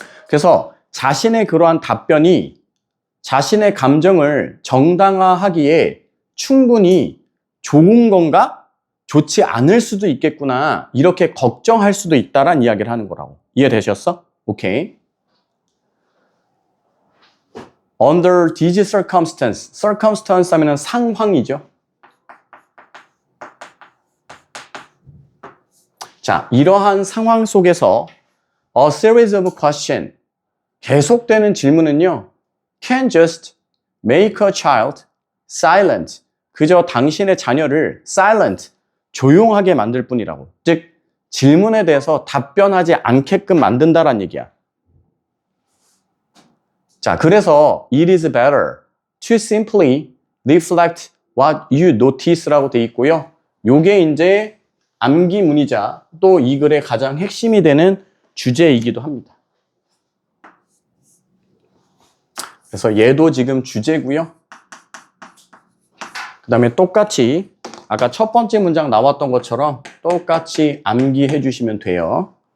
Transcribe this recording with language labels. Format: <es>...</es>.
<ko>그래서 자신의 그러한 답변이 자신의 감정을 정당화하기에 충분히 좋은 건가? 좋지 않을 수도 있겠구나. 이렇게 걱정할 수도 있다란 이야기를 하는 거라고. 이해되셨어? 오케이.</ko> <en>Under these circumstances.</en> <ko>circumstance 하면은 상황이죠. 자, 이러한 상황 속에서</ko> <en>a series of questions.</en> <ko>계속되는 질문은요.</ko> <en>Can just make a child silent.</en> <ko>그저 당신의 자녀를 silent, 조용하게 만들 뿐이라고. 즉, 질문에 대해서 답변하지 않게끔 만든다란 얘기야. 자, 그래서</ko> <en>it is better to simply reflect what you notice라고 돼 있고요.</en> <ko>요게 이제 암기문이자 또 이 글의 가장 핵심이 되는 주제이기도 합니다. 그래서 얘도 지금 주제고요. 그 다음에 똑같이 아까 첫 번째 문장 나왔던 것처럼 똑같이 암기해 주시면 돼요.</ko>